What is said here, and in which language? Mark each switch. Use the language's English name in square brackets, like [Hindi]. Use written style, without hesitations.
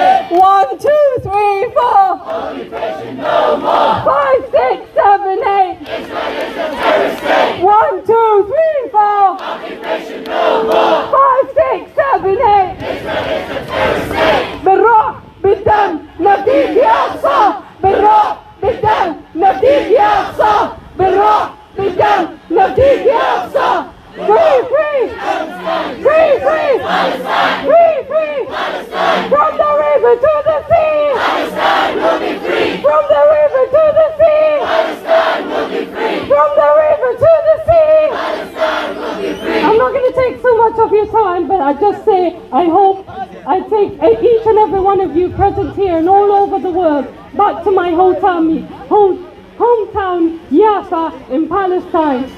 [English] 1, 2, 3, 4. Occupation no more. 5, 6, 7, 8. Israel is a terrorist state. 1, 2, 3, 4. Occupation no more. 5, 6, 7, 8. Israel is a terrorist state. [Arabic] بالروح بالدم نفديك يا أقصى. بالروح بالدم نفديك يا أقصى. بالروح بالدم نفديك يا أقصى. [English] Free, free, free, free, free, free, from the river to the sea. Palestine will be free. From the river to the sea. Palestine will be free. From the river to the sea. Palestine will be free. I'm not going to take so much of your time, but I just say, I hope I take each and every one of you present here and all over the world back to my hometown Jaffa in Palestine.